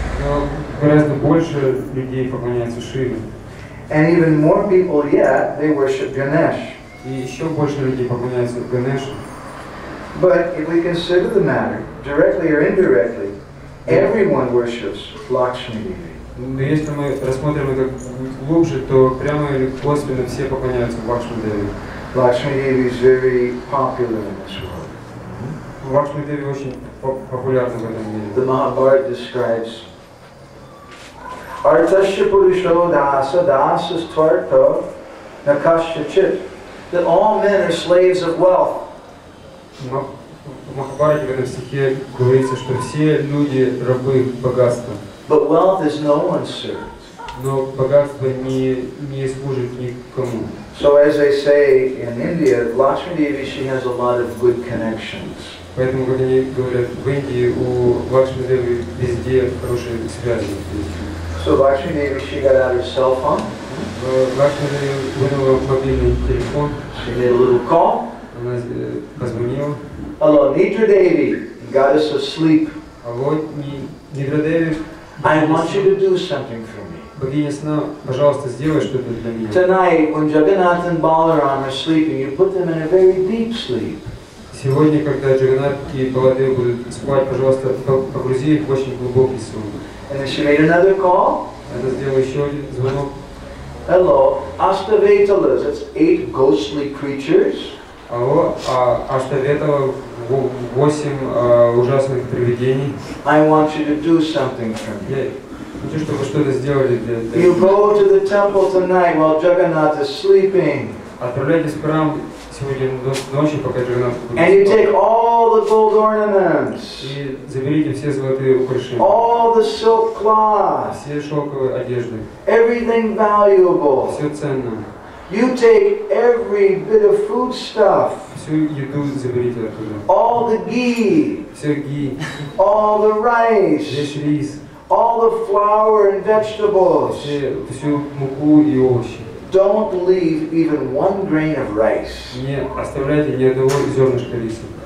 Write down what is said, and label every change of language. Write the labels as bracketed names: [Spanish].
[Russian] Но гораздо больше людей поклоняются Шиве. [English] And even more people yet, they worship Ganesh. [Russian] И еще больше людей поклоняются Ганешу. [English] But if we consider the matter, directly or indirectly, everyone worships Lakshmi Devi. [Russian] Но если мы рассмотрим это глубже, то прямо или косвенно все поклоняются Лакшми Деви. [English] Lakshmi Devi is very popular in this world. [Russian] Лакшми Деви очень популярна в этом мире. [English] The Mahabharata describes [Sanskrit] Artasya Purusho Dasa Dasa Stvarto Nakashachit, [English] that all men are slaves of wealth. [Russian] В Махабхарате в этом стихе говорится, что все люди рабы богатства. [English] But wealth is no one's servant. [Russian] Но богатство не служит никому. [English] So as they say in India, Lakshmi Devi, she has a lot of good connections. [Russian] Поэтому, как они говорят, в Индии у Лакшми Деви везде хорошие связи. [English] So Lakshmi Devi, she got out her cell phone. [Russian] Лакшми Деви вынула мобильный телефон. [English] She made a little call. [Russian] Она позвонила. [English] Hello, Nidra Devi, goddess of sleep. [Russian] Алло, Нидра Деви. [English] I want you to do something for me. [Russian] Богиня сна, пожалуйста, сделай что-то для меня. [English] Tonight, when Jagannath and Balaram are sleeping, you put them in a very deep sleep. [Russian] Сегодня, когда Джаганнат и Баладев будут спать, пожалуйста, погрузи их в очень глубокий сон. [English] And then she made another call. [Russian] Она сделала еще один звонок. [English] Hello, Astavetalas, that's 8 ghostly creatures. [Russian] Алло, Аштаветова, 8 ужасных привидений. [English] I want you to do something for me. [Russian] Я хочу, чтобы вы что-то сделали для [English] You go to the temple tonight while Jagannath is sleeping. [Russian] Отправляйтесь в храм сегодня ночью, пока Джаганнат будет [English] And you [Russian] спать. [English] take all the gold ornaments, [Russian] И заберите все золотые украшения, [English] all the silk cloth, [Russian] все шелковые одежды, [English] everything valuable. [Russian] все ценное. [English] You take every bit of food stuff, [Russian] Всю еду заберите оттуда. [English] all the ghee, [Russian] Все ги, [English] all the rice, [Russian] весь рис, [English] all the flour and vegetables. [Russian] всю муку и овощи. [English] Don't leave even 1 grain of rice. [Russian] Не оставляйте ни одного зернышка риса.